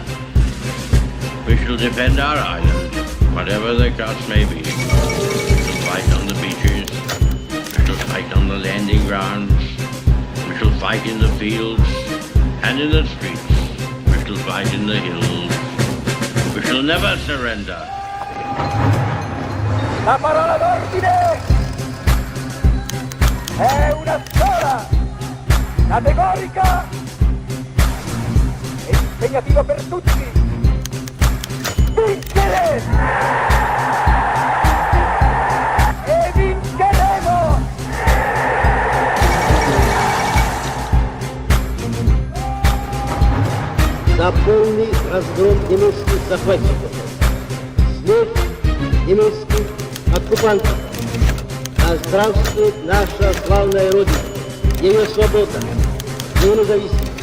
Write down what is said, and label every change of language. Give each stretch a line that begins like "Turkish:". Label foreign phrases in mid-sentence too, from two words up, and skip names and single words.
English: We shall defend our island, whatever the cost may be. We shall fight on the beaches. We shall fight on the landing grounds. We shall fight in the fields and in the streets. We shall fight in the hills. We shall never surrender.
Italian: La parola d'ordine è una sola, categorica e impegnativa per tutti. Vincere! E vinceremo!
Russian: За полный разгром немецких захватчиков, смерть немецких оккупантов. Да здравствует наша славная Родина, ее свобода, ее независимость.